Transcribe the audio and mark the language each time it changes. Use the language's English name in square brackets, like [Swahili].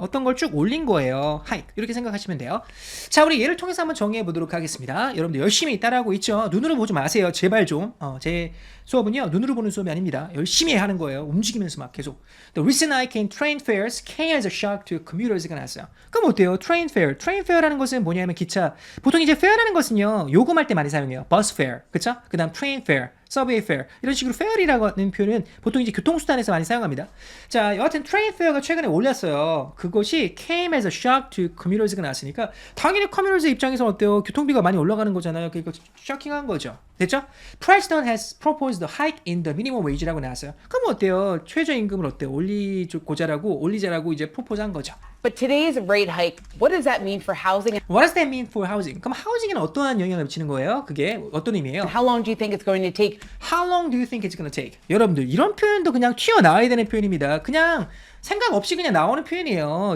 [Korean] 어떤 걸 쭉 올린 거예요. hike. 이렇게 생각하시면 돼요. 자, 우리 예를 통해서 한번 정해 보도록 하겠습니다. 여러분들 열심히 따라하고 있죠. 눈으로 보지 마세요. 제발 좀. 제 수업은요. 눈으로 보는 수업이 아닙니다. 열심히 하는 거예요. 움직이면서 막 계속. [English] The recent hike in train fares came as a shock to commuters가 [Korean] 나왔어요. 그럼 어때요? train fare. train fare라는 것은 뭐냐면 기차. 보통 이제 fare라는 것은요. 요금할 때 많이 사용해요. [English] bus fare. 그쵸? [Korean] 그 다음 train fare. subway fare 이런 식으로 fare이라고 하는 표현은 보통 이제 교통수단에서 많이 사용합니다. 자, 여하튼 train fare가 최근에 올랐어요. 그것이 [English] came as a shock to commuters [Korean] 가 나왔으니까 당연히 commuters 입장에서 어때요? 교통비가 많이 올라가는 거잖아요. 그러니까 쇼킹한 거죠. 됐죠? [English] President has proposed a hike in the minimum wage [Korean] 라고 나왔어요. 그럼 어때요? 최저임금을 어때요? 올리자라고 이제 프로포즈한 거죠. [English] But today's rate hike, what does that mean for housing What does that mean for housing? [Korean] 그럼 하우징에는 어떠한 영향을 미치는 거예요? 그게 어떤 의미예요? [English] and how long do you think it's going to take? How long do you think it's gonna take? [Korean] 여러분들 이런 표현도 그냥 튀어나와야 되는 표현입니다. 그냥 생각 없이 그냥 나오는 표현이에요.